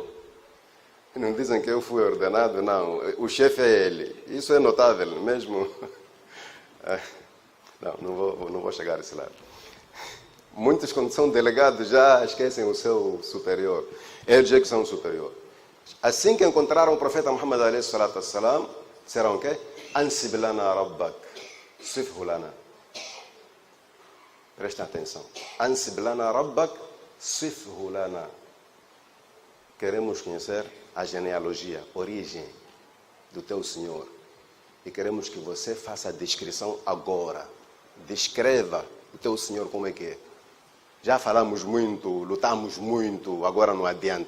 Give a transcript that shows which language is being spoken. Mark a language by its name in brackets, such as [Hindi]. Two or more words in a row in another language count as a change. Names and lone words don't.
[Portuguese] Não dizem que eu fui ordenado, não. O chefe é ele. Isso é notável, mesmo. Não vou chegar a esse lado. Muitos, quando são delegados, já esquecem o seu superior. Eles é que são o superior. Assim que encontraram o profeta Muhammad [Arabic] alayhi salatu wassalam, [Portuguese] disseram o quê? [Arabic] انسب لنا ربك، صفه لنا. [Portuguese] Prestem atenção. [Arabic] انسب لنا ربك، صفه لنا. [Portuguese] Queremos conhecer a genealogia, a origem do teu Senhor. E queremos que você faça a descrição agora. Descreva o teu Senhor como é que é. Já falamos muito, lutamos muito, agora não adianta.